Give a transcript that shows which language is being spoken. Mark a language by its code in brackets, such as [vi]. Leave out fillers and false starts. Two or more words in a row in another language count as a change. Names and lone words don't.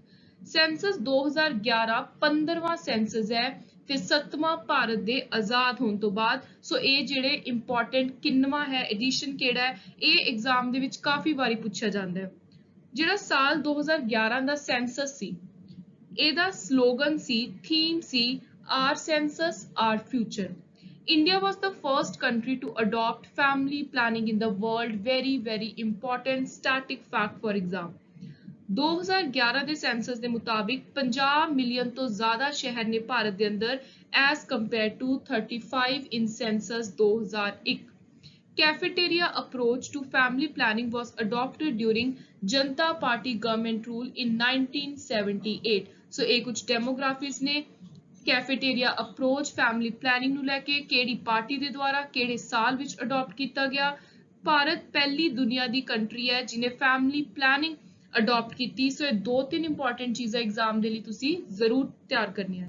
[pa] ਸੈਂਸਸ 2011 15ਵਾਂ ਸੈਂਸਸ ਹੈ ਤੇ 7ਵਾਂ ਭਾਰਤ ਦੇ ਆਜ਼ਾਦ ਹੋਣ ਤੋਂ ਬਾਅਦ। ਸੋ ਇਹ ਜਿਹੜੇ ਇੰਪੋਰਟੈਂਟ ਕਿੰਨਵਾਂ ਹੈ ਐਡੀਸ਼ਨ ਕਿਹੜਾ ਹੈ ਇਹ ਐਗਜ਼ਾਮ ਦੇ ਵਿੱਚ ਕਾਫੀ ਵਾਰੀ ਪੁੱਛਿਆ ਜਾਂਦਾ ਹੈ। ਜਿਹੜਾ ਸਾਲ 2011 ਦਾ ਸੈਂਸਸ ਸੀ ਇਹਦਾ ਸਲੋਗਨ ਸੀ, ਥੀਮ ਸੀ [en] our census our future. India was the first country to adopt family planning in the world. Very, very important static fact for exam. [pa] 2011 ਦੇ ਸੈਂਸਸ ਦੇ ਮੁਤਾਬਿਕ 50 ਮਿਲੀਅਨ ਤੋਂ ਜ਼ਿਆਦਾ ਸ਼ਹਿਰ ਨੇ ਭਾਰਤ ਦੇ ਅੰਦਰ [en] as compared to 35 in census 2001. Cafeteria approach to family planning was adopted during Janata Party government rule in 1978. [pa] So ਇਹ ਕੁਝ demographies ਨੇ। [en] cafeteria approach family planning [pa] ਨੂੰ ਲੈ ਕੇ ਕਿਹੜੀ ਪਾਰਟੀ ਦੇ ਦੁਆਰਾ ਕਿਹੜੇ ਸਾਲ ਵਿੱਚ ਅਡਾਪਟ ਕੀਤਾ ਗਿਆ। ਭਾਰਤ ਪਹਿਲੀ ਦੁਨੀਆ ਦੀ ਕੰਟਰੀ ਹੈ ਜਿਹਨੇ [en] family planning [pa] ਅਡਾਪਟ ਕੀਤੀ। ਸੋ ਇਹ ਦੋ ਤਿੰਨ ਇੰਪੋਰਟੈਂਟ ਚੀਜ਼ਾਂ ਐਗਜ਼ਾਮ ਦੇ ਲਈ ਤੁਸੀਂ ਜ਼ਰੂਰ ਤਿਆਰ ਕਰਨੀਆਂ ਨੇ।